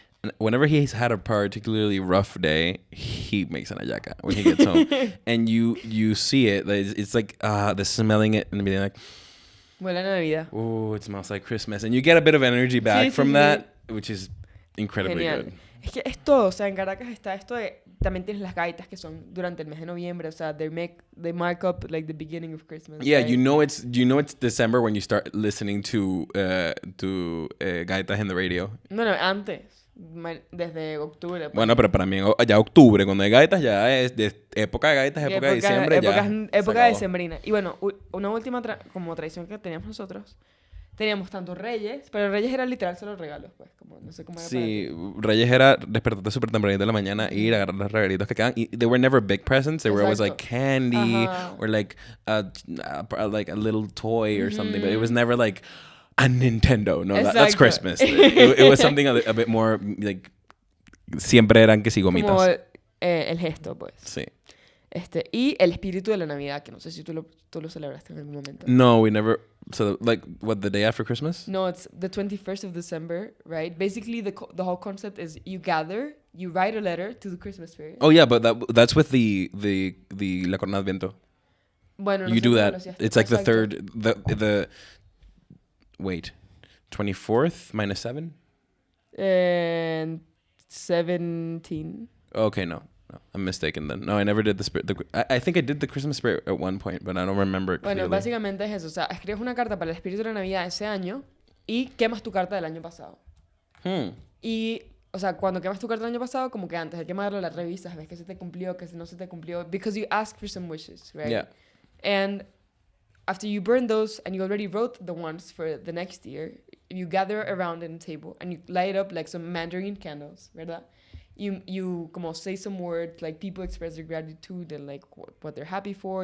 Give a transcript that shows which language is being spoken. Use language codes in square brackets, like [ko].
[en] And whenever he's had a particularly rough day, he makes an hallaca when he gets home. And you see it. It's like the smelling it and being like... [es] Huele a Navidad. [en] Oh, it smells like Christmas. And you get a bit of energy back from that, which is incredibly [es] Genial. [en] good. [es] Es que es todo, o sea, en Caracas está esto de... También tienes las gaitas que son durante el mes de noviembre, o sea, [en] they mark up like the beginning of Christmas. Yeah, right? you know it's December when you start listening to gaitas in the radio. [es] No, antes. Desde octubre. Pues. Bueno, pero para mí ya octubre, cuando hay gaitas, ya es de época de gaitas, época de diciembre, época decembrina. Y bueno, una última como tradición que teníamos nosotros, teníamos tanto Reyes, pero Reyes era literal solo regalos, pues, como no sé cómo era. Sí, Reyes era despertarte súper tempranito de la mañana e ir a agarrar los regalitos que quedan. [en] Y they were never big presents, they were always like candy or like a little toy or something, but it was never like a Nintendo. No, that's Christmas. It was something a bit more like [es] siempre eran que sí gomitas. Como el gesto, pues. Sí. Y el espíritu de la Navidad, que no sé si tú lo celebraste en algún momento. [en] No, we never. So, like, what, the day after Christmas? No, it's the 21st of December, right? Basically, the whole concept is you gather, you write a letter to the Christmas spirit. Oh, yeah, but that's with the La Corona de Adviento. [es] Bueno, [en] you do that. It's like the third, the wait, 24th minus 7? And 17. Okay, no, I'm mistaken then. No, I never did the spirit. I think I did the Christmas spirit at one point, but I don't remember it clearly. [es] Bueno, básicamente es eso. O sea, escribes una carta para el espíritu de la Navidad ese año y quemas tu carta del año pasado. Y, o sea, cuando quemas tu carta del año pasado, como que antes de quemarlo, la revisas, ves que se te cumplió, que no se te cumplió. [en] Because you ask for some wishes, right? Yeah. And after you burn those and you already wrote the ones for the next year, you gather around in a table and you light up like some mandarin candles, ¿verdad? you como say some words, like people express their gratitude and like what they're happy for.